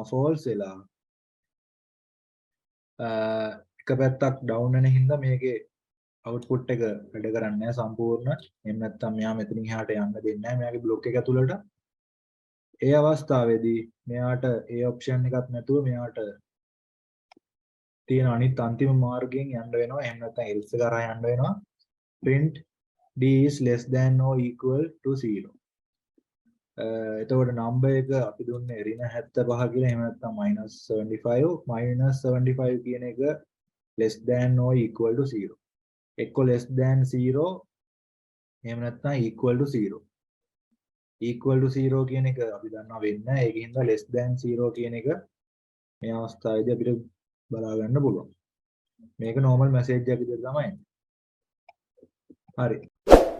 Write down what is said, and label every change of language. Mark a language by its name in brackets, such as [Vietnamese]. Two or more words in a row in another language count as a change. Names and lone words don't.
[Sinhala] false වෙලා එක පැත්තක් down වෙන හින්දා මේකේ output එක වැඩ කරන්නේ නැහැ සම්පූර්ණ. එහෙම නැත්නම් මෙයා මෙතනින් එහාට යන්න දෙන්නේ නැහැ මෙයාගේ block එක ඇතුළට. ඒ අවස්ථාවේදී මෙයාට ඒ option එකක් නැතුව මෙයාට තියෙන අනිත් අන්තිම මාර්ගයෙන් යන්න වෙනවා. එහෙම නැත්නම් else එක කරා යන්න වෙනවා. [English] print d is less than or equal to 0. [Sinhala] එතකොට number එක අපි දුන්නේ ඍණ 75 කියලා. එහෙම නැත්නම් -75 කියන එක [English] less than or equal to 0. එක්ක less than 0 [Sinhala] එහෙම නැත්නම් [English] equal to 0. equal to 0 [Sinhala] කියන එක අපි දන්නවා වෙන්නේ නැහැ. ඒකින්ද [English] less than 0 [Sinhala] කියන එක මේ අවස්ථාවේදී අපිට බලා ගන්න පුළුවන්. මේක [English] normal message [Sinhala] එකක් විදිහට තමයි. හරි.